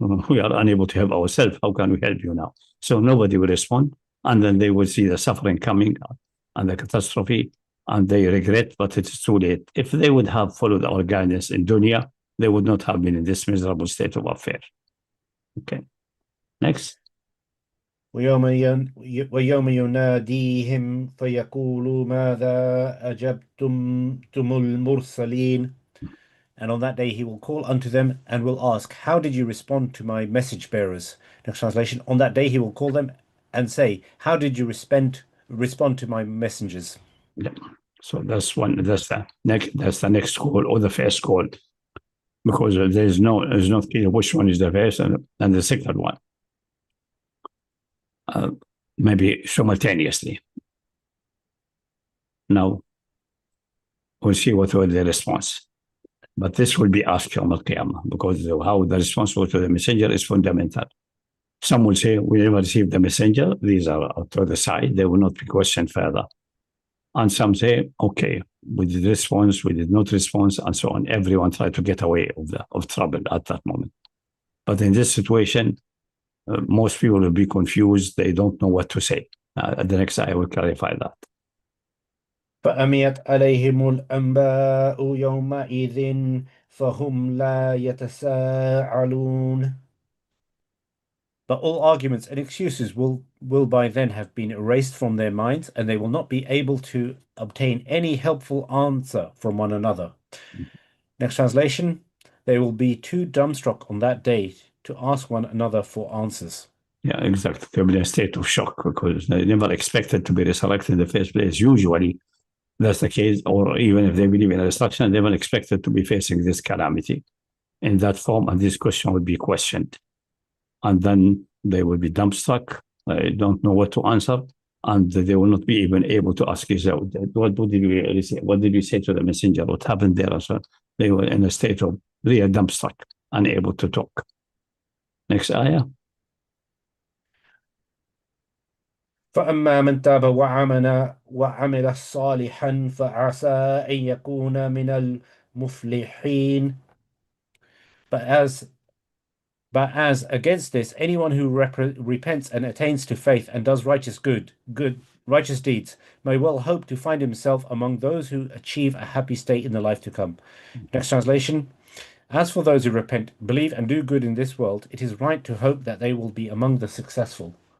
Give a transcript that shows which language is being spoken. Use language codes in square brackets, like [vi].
[en] We are unable to help ourselves. How can we help you now? So nobody will respond. And then they will see the suffering coming and the catastrophe, and they regret, but it's too late. If they would have followed our guidance in dunya, they would not have been in this miserable state of affairs. Okay. Next. [ar] ويوم يناديهم فيقول ماذا أجبتم المرسلين. [en] And on that day he will call unto them and will ask, how did you respond to my message bearers? Next translation, on that day he will call them and say, how did you respond to my messengers? Yeah. So that's the next call or the first call, because there's not clear which one is the first and the second one. Maybe simultaneously. Now we'll see what will the response. But this will be asked Yawm al-Qiyamah, because how the response to the messenger is fundamental. Some will say, we never received the messenger. These are to the side. They will not be questioned further. And some say, okay, we did response, we did not response, and so on. Everyone tried to get away of trouble at that moment. But in this situation, most people will be confused. They don't know what to say. The next I will clarify that. [ar] فأميت عليهم الأنباء يومئذ فهم لا يتساءلون. [en] But all arguments and excuses will by then have been erased from their minds, and they will not be able to obtain any helpful answer from one another. Next translation, they will be too dumbstruck on that day to ask one another for answers. Yeah, exactly. They'll be in a state of shock because they never expected to be resurrected in the first place. Usually that's the case, or even if they believe in resurrection, they never expected to be facing this calamity in that form, and this question would be questioned. And then they will be dumbstruck, don't know what to answer, and they will not be even able to ask yourself, what did you really say? What did you say to the messenger? What happened there? So they were in a state of real dumbstruck, unable to talk. Next ayah. [ar] فأما من تاب وعمل صالحا فعسى أن يكون من المفلحين. [en] But as against this, anyone who repents and attains to faith and does righteous deeds may well hope to find himself among those who achieve a happy state in the life to come. Next translation. As for those who repent, believe and do good in this world, it is right to hope that they will be among the successful.